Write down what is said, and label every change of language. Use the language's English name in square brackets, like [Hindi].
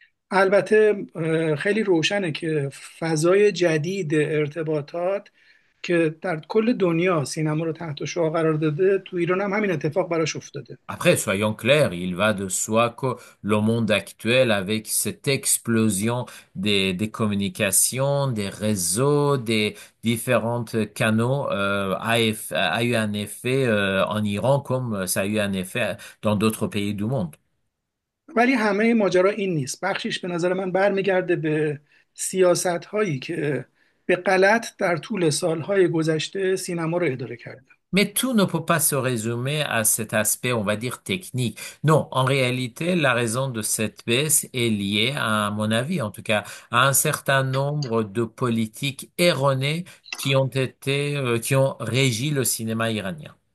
[Persian] البته خیلی روشنه که فضای جدید ارتباطات که در کل دنیا سینما رو تحت شعاع قرار داده، تو ایران هم همین اتفاق براش افتاده. [French] Après, soyons clairs, il va de soi que le monde actuel, avec cette explosion des communications, des réseaux, des différents canaux, a eu un effet en Iran comme ça a eu un effet dans d'autres pays du monde. [Persian] ولی همه ماجرا این نیست. بخشش به نظر من برمیگرده به سیاست هایی که به غلط در طول سالهای گذشته سینما رو اداره کرده. [French] Mais tout ne peut pas se résumer à cet aspect, on va dire, technique. Non, en réalité, la raison de cette baisse est liée, à mon avis, en tout cas, à un certain nombre de politiques erronées qui ont régi le cinéma iranien.